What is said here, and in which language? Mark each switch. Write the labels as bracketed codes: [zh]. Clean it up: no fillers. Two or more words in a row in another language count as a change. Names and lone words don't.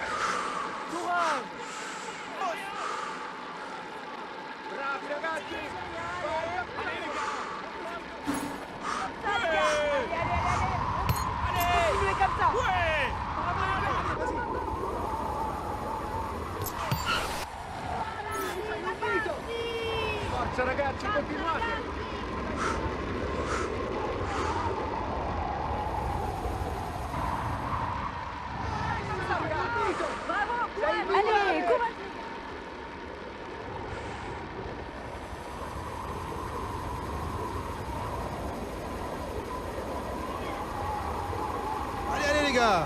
[it] Bravi ragazzi! [fr] Continue comme ça. Ouais! [it] Forza ragazzi, continuate! [fr] Allez, courage. Allez les gars!